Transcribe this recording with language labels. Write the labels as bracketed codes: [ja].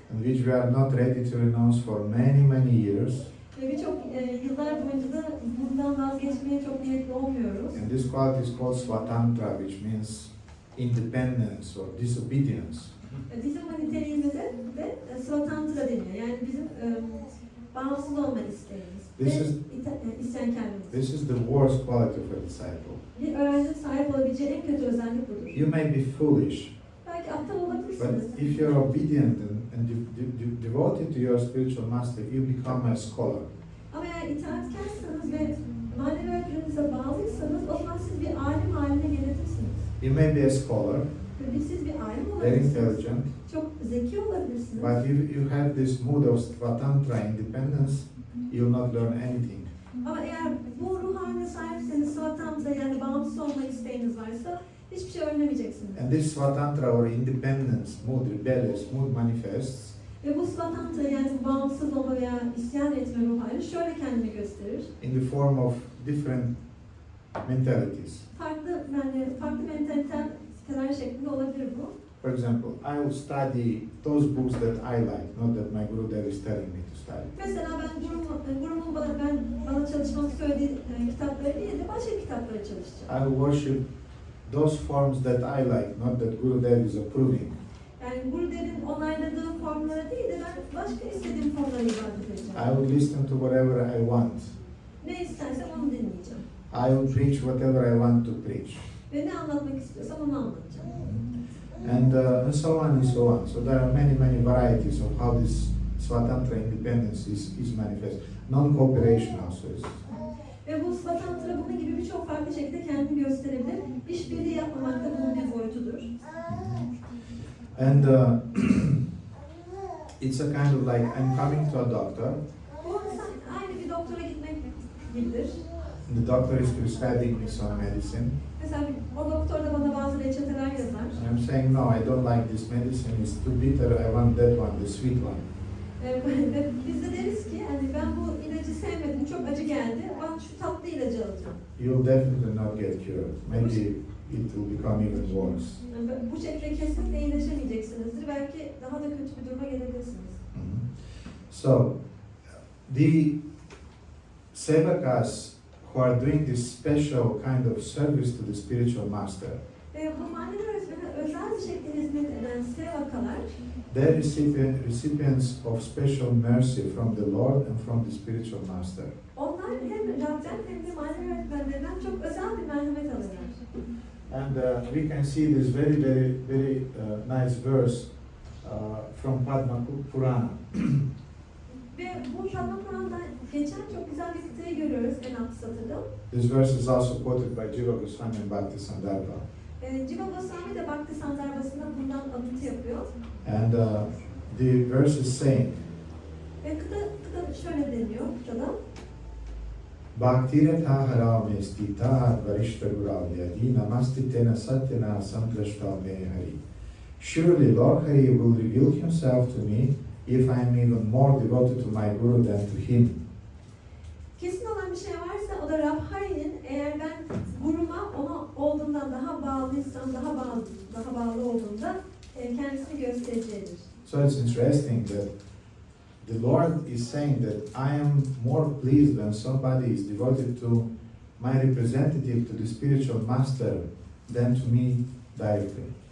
[en] and which we are not ready to renounce for many, many years. [tr] Ve birçok yıllar boyunca da bundan vazgeçmeye çok niyetli olmuyoruz. [en] And this quality is called Swatantra, which means independence or disobedience. [tr] Bizim niteliğimize de Svatantra deniyor. Yani bizim bağımsız olma isteğimiz. İsyankarlığımız. [en] This is the worst quality of a disciple. [tr] Bir öğrencinin sahip olabileceği en kötü özellik budur. [en] You may be foolish, [tr] Belki aptal olabilirsiniz. [en] but if you're obedient and devoted to your spiritual master, you become a scholar. [tr] Ama eğer itaatkarsanız ve manevi öğretmeninize bağlıysanız o zaman siz bir alim haline gelebilirsiniz. [en] You may be a scholar, [tr] Ve siz bir alim [en] very [tr] olabilirsiniz. [en] intelligent, [tr] Çok zeki olabilirsiniz. [en] but if you have this mood of Swatantra independence, you'll not learn anything. [tr] Ama eğer bu ruh haline sahipseniz, Svatantra yani bağımsız olma isteğiniz varsa hiçbir şey öğrenemeyeceksiniz. [en] And this Swatantra or independence mood, rebellious mood manifests [tr] Ve bu Svatantra yani bağımsız olma veya isyan etme ruh hali şöyle kendini gösterir. [en] in the form of different mentalities. [tr] Farklı mentaliteler şeklinde olabilir bu. [en] For example, I will study those books that I like, not that my Gurudev is telling me to study. [tr] Mesela ben gurumun bana çalışmak söylediği kitapları değil de başka kitapları çalışacağım. [en] I will worship those forms that I like, not that Gurudev is approving. [tr] Yani Gurudev'in onayladığı formlara değil de ben başka istediğim formlara ibadet edeceğim. [en] I will listen to whatever I want. [tr] Ne istersem onu dinleyeceğim. [en] I will preach whatever I want to preach. [tr] Ve ne anlatmak istiyorsam onu anlatacağım. [en] And so on and so on. So there are many, many varieties of how this Swatantra independence is manifest. Non-cooperation also is. [tr] Ve bu Svatantra bunun gibi birçok farklı şekilde kendini gösterebilir. İşbirliği yapmamak da bunun bir boyutudur. [en] And it's a kind of like I'm coming to a doctor. [tr] Bu aynı bir doktora gitmek gibidir. [en] The doctor is prescribing me some medicine. [tr] Mesela o doktor da bana bazı reçeteler yazar. [en] And I'm saying, no, I don't like this medicine. It's too bitter. I want that one, the sweet one. [tr] Ve biz de deriz ki yani ben bu ilacı sevmedim, çok acı geldi. Ben şu tatlı ilacı alacağım. [en] You'll definitely not get cured. Maybe it will become even worse. [tr] Yani bu şekilde kesinlikle iyileşemeyeceksinizdir. Belki daha da kötü bir duruma gelebilirsiniz. [en] So, the sevakas who are doing this special kind of service to the spiritual master, [tr] Bu manevi öğretmene özel bir şekilde hizmet eden sevakalar, [en] they're recipients of special mercy from the Lord and from the spiritual master. [tr] onlar hem Rab'den hem de manevi öğretmenlerinden çok özel bir merhamet alırlar. [en] And we can see this very nice verse from Padma Purana. [tr] Ve bu Padma Puran'da geçen çok güzel bir kıtayı görüyoruz en alt satırda. [en] This verse is also quoted by Jiva Goswami and Bhakti Sandarbha. [tr] Jiva Goswami de Bhakti Sandarbhası'nda bundan alıntı yapıyor. [en] And the verse is saying, [tr] Ve kıta şöyle deniyor kıtada. [sa] Bhaktiretha harame stita varishta guravyadi namasti tena satyana samprashta me hari. [en] Surely Lord Hari will reveal himself to me if I am even more devoted to my Guru than to him. [tr] Kesin olan bir şey varsa o da Rab Hari'nin eğer ben guruma ona olduğundan daha bağlıysam, daha bağlı olduğunda kendisini göstereceğidir. [en] So it's interesting that the Lord is saying that I am more pleased when somebody is devoted to my representative, to the spiritual master, than to me directly.